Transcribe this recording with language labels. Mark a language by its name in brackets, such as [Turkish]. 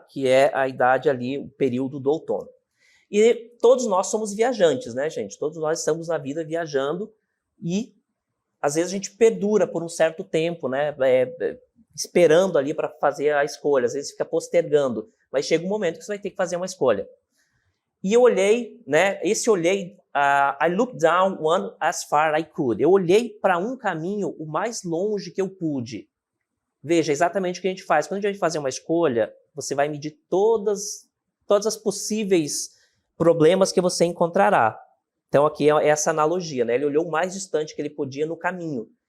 [Portuguese] Que é a idade ali, o período do outono. E todos nós somos viajantes, né, gente? Todos nós estamos na vida viajando e, às vezes, a gente perdura por um certo tempo, né? Esperando ali para fazer a escolha. Às vezes fica postergando. Mas chega um momento que você vai ter que fazer uma escolha. E eu olhei, né? [English] I looked down one as far I could. [Portuguese] Eu olhei para um caminho o mais longe que eu pude. Veja, exatamente o que a gente faz. Quando a gente fazer uma escolha, você vai medir todas as possíveis problemas que você encontrará. Então aqui é essa analogia, né? Ele olhou o mais distante que ele podia no caminho.